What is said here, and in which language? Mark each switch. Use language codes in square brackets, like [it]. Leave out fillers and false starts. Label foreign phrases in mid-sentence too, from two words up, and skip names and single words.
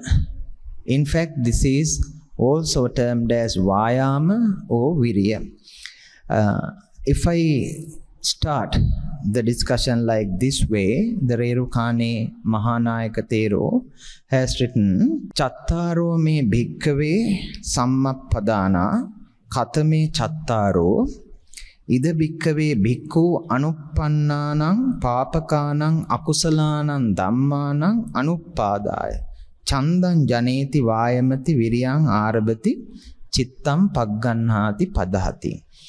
[en] In fact, this is also termed as Vayama or Virya. If I start the discussion like this way, the Rerukane Mahanayaka Thero has written, [pi] Chattaro me bhikkave Sammakpadana Katame Chattaro Ida bhikkave bhikkhu anuppannanang papakanang akusalanang dhammanang anuppadaya Chandan janeti vayamati viryang arabati chittam paggannhati padhati